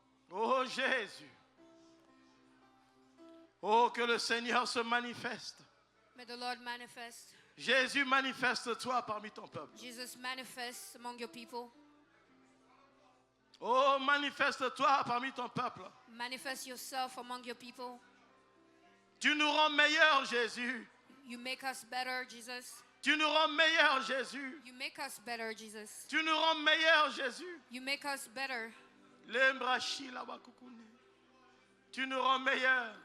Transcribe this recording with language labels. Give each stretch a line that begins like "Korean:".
French: Oh Jésus. Oh, que le Seigneur se manifeste.
English: May the Lord manifest.
French: Jésus, manifeste-toi parmi ton peuple.
English: Jesus manifest among your people.
French: Oh, manifeste-toi parmi ton peuple.
English: Manifest yourself among your people.
French: Tu nous rends meilleurs, Jésus.
English: You make us better, Jesus.
French: Tu nous rends meilleurs, Jésus.
English: You make us better, Jesus.
French: Tu nous rends meilleurs, Jésus.
English: You make us better. Lembrachi la bakukune.
French: Tu nous rends meilleurs